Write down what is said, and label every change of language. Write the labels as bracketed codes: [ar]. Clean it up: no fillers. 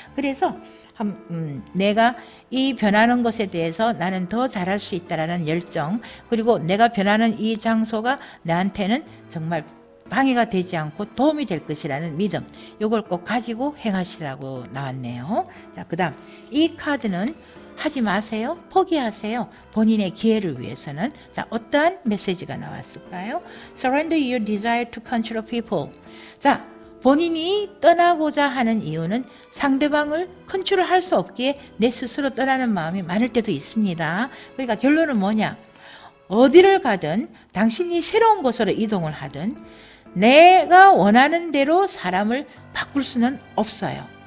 [ko] 그래서 내가 이 변하는 것에 대해서 나는 더 잘할 수 있다라는 열정, 그리고 내가 변하는 이 장소가 나한테는 정말 방해가 되지 않고 도움이 될 것이라는 믿음, 이걸 꼭 가지고 행하시라고 나왔네요. 자, 그 다음 이 카드는 하지 마세요. 포기하세요. 본인의 기회를 위해서는. 자, 어떠한 메시지가 나왔을까요? [en] Surrender your desire to control people. [ko] 자, 본인이 떠나고자 하는 이유는 상대방을 컨트롤할 수 없기에 내 스스로 떠나는 마음이 많을 때도 있습니다. 그러니까 결론은 뭐냐? 어디를 가든 당신이 새로운 곳으로 이동을 하든 내가 원하는 대로 사람을 바꿀 수는 없어요.